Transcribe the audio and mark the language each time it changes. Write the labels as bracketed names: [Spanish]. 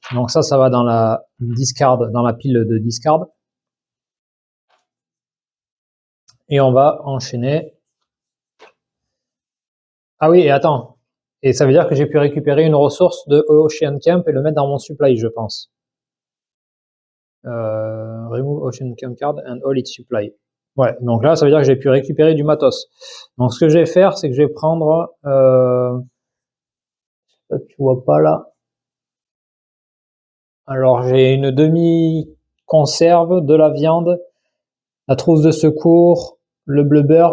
[French] Donc ça va dans la discard, dans la pile de discard. Et on va enchaîner. Ah oui, et attends. Et ça veut dire que j'ai pu récupérer une ressource de Ocean Camp et le mettre dans mon supply, je pense. [English] Remove Ocean Camp card and all its supply. [French] Ouais, donc là, ça veut dire que j'ai pu récupérer du matos. Donc ce que je vais faire, c'est que je vais prendre... tu vois pas là. Alors j'ai une demi-conserve, de la viande, la trousse de secours, le blubber.